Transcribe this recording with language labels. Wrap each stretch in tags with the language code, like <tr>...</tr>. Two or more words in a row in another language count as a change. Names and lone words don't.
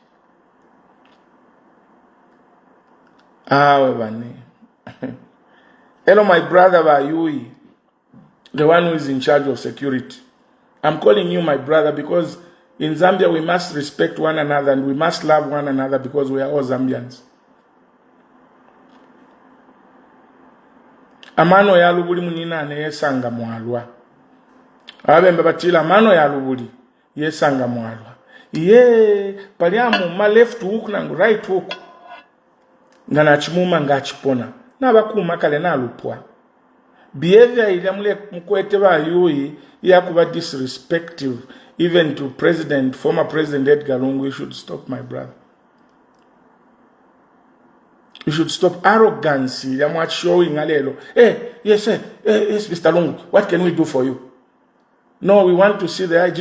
<en>Hello, my brother Bayui, the one who is in charge of security. I'm calling you my brother because in Zambia we must respect one another and we must love one another because we are all Zambians.</en> <bem>Amano ya lubuli munina ne yesanga mwalwa. Abembe batila amano ya lubuli yesanga mwalwa. Ye paliamu ma</bem> <en>left hook</en> <bem>na</bem> <en>right hook.</en> <bem>Ngana chimuma ngachipona. Na bakuma kale na lupwa. Behavior ile mule mkwete Bayui ya kuba</bem> <en>disrespectful even to former President Edgar Lungu. You should stop, my brother. You should stop arrogance. I'm not showing alelo. Hey, yes, sir. Yes, Mr. Lungu. What can we do for you? No, we want to see the ID.</en>